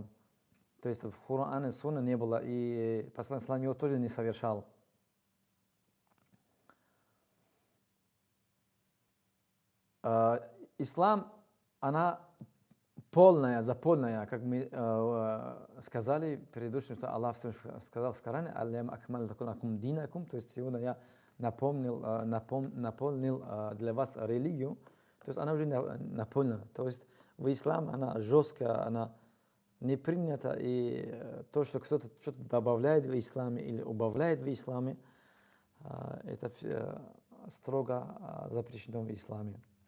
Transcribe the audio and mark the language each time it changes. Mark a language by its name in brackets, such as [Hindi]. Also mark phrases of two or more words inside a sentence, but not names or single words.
[Russian] То есть в Коране Сунна не было, и посланник Ислам его тоже не совершал. Ислам, она полная, заполненная, как мы сказали предыдущем, что Аллах сказал в Коране, [Arabic] «اليوم أكمل لكم دينكم», [Russian] то есть сегодня я наполнил для вас религию, то есть она уже наполнена. То есть в ислам она жесткая, она не принята, и то, что кто-то что-то добавляет в исламе или убавляет в исламе, это строго запрещено в исламе.